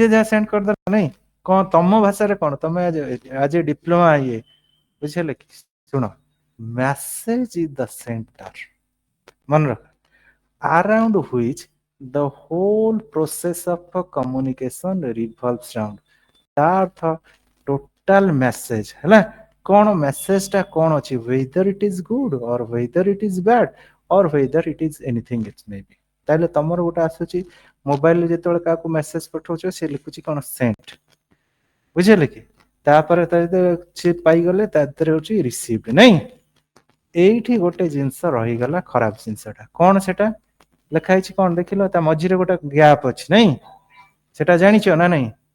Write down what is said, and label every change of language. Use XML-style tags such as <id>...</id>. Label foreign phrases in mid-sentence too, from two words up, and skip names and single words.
<or>ଯାହା ସେଣ୍ଡ କରିଦେଲା ନାଇଁ କଣ ତମ ଭାଷାରେ କଣ ତମେ ଆଜି ଡିପ୍ଲୋମା ଇଏ ବୁଝିହେଲେ କି ଶୁଣ</or> <en>message is the center</en> <or>ମନେ ରଖ</or> <en>around which the whole process of communication revolves around</en> <or>ତା ଅର୍ଥ ଟୋଟାଲ ମେସେଜ ହେଲା କଣ ମେସେଜ ଟା କଣ ଅଛି</or> <en>whether it is good or whether it is bad or whether it is anything it may be</en> <or>ତାହେଲେ ତମର ଗୋଟେ ଆସୁଛି ମୋବାଇଲରେ ଯେତେବେଳେ କାହାକୁ ମେସେଜ ପଠାଉଛ ସେ ଲେଖୁଛି କଣ ସେଣ୍ଟ ବୁଝିଲେ କି ତାପରେ ସେ ପାଇଗଲେ ତା ଦେହରେ ହଉଛି ରିସିଭ ନାଇଁ ଏଇଠି ଗୋଟେ ଜିନିଷ ରହିଗଲା ଖରାପ ଜିନିଷଟା କଣ ସେଟା ଲେଖା ହେଇଛି କଣ ଦେଖିଲ ତା ମଝିରେ ଗୋଟେ ଗ୍ୟାପ୍ ଅଛି ନାଇଁ ସେଟା ଜାଣିଛ ନା ନାଇଁ</or>